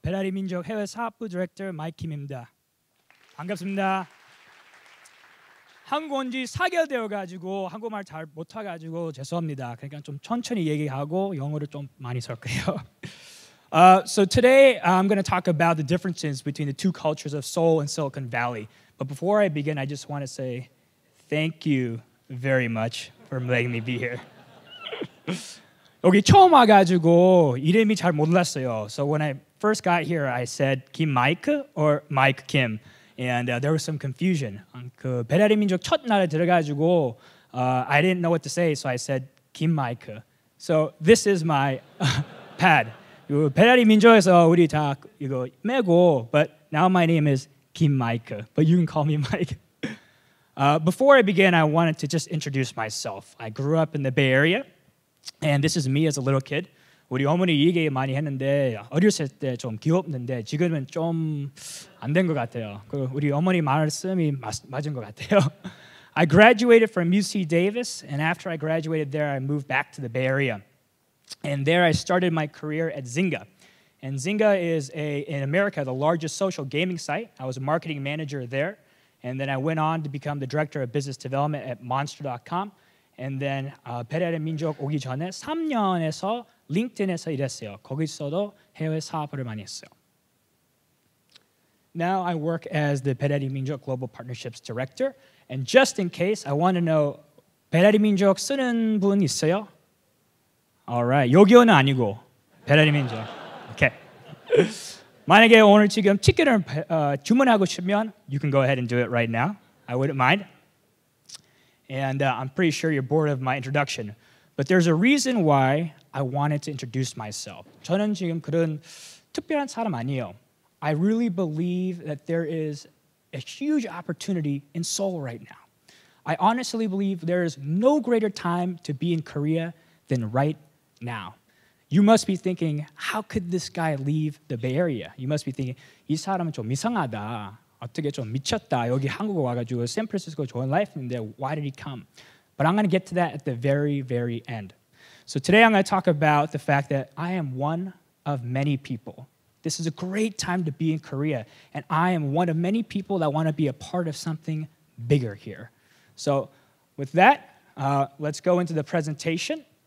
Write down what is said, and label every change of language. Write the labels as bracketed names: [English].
[Korean] 베라리 민족 해외 사업부 디렉터 마이크 김입니다. 반갑습니다. 한국 온 지 4개월 되어가지고 한국말 잘 못해가지고 죄송합니다. 그러니까 좀 천천히 얘기하고 영어를 좀 많이 쓸 거예요. [English] So today I'm going to talk about the differences between the two cultures of Seoul and Silicon Valley. But before I begin, I just want to say thank you very much for letting me be here. [Korean] 여기 처음 와가지고 이름이 잘 몰랐어요. [English] So when I first got here, I said Kim Mike or Mike Kim, and there was some confusion. [Korean] 그 베라리 민족 첫 날에 들어가지고 [English] I didn't know what to say, so I said Kim Mike. So this is my pad. [Korean] 베라리 민족에서 우리 다 이거 메고, [English] but now my name is Kim Mike, but you can call me Mike. Before I begin, I wanted to just introduce myself. I grew up in the Bay Area. And this is me as a little kid. [Korean] 우리 어머니 이 얘기 많이 했는데 어렸을 때 좀 귀엽는데 지금은 좀 안 된 것 같아요. 우리 어머니 말씀이 맞은 것 같아요. [English] I graduated from UC Davis, and after I graduated there, I moved back to the Bay Area. And there I started my career at Zynga. And Zynga is, in America, the largest social gaming site. I was a marketing manager there. And then I went on to become the director of business development at Monster.com. And then [Korean] 베라리 민족 오기 전에 3년에서 링크드인에서 일했어요. 거기서도 해외 사업을 많이 했어요. [English] Now I work as the 베라리 민족 Global Partnerships Director. And just in case, I want to know, 베라리 민족 [Korean] 쓰는 분 있어요? [English] Alright, [Korean] 요기요는 아니고 베라리 민족. [English] Okay. [Korean] 만약에 오늘 지금 티켓을 주문하고 싶으면 [English] you can go ahead and do it right now. I wouldn't mind. And I'm pretty sure you're bored of my introduction. But there's a reason why I wanted to introduce myself. [Korean] 저는 지금 그런 특별한 사람 아니에요. [English] I really believe that there is a huge opportunity in Seoul right now. I honestly believe there is no greater time to be in Korea than right now. You must be thinking, how could this guy leave the Bay Area? You must be thinking, [Korean] 이 사람은 좀 이상하다. 어떻게 좀 미쳤다. 여기 한국 와가지고 샌프란시스코 좋은 라이프인데 [English] why did he come? But I'm going to get to that at the very, very end. So today I'm going to talk about the fact that I am one of many people. This is a great time to be in Korea, and I am one of many people that want to be a part of something bigger here. So with that, let's go into the presentation.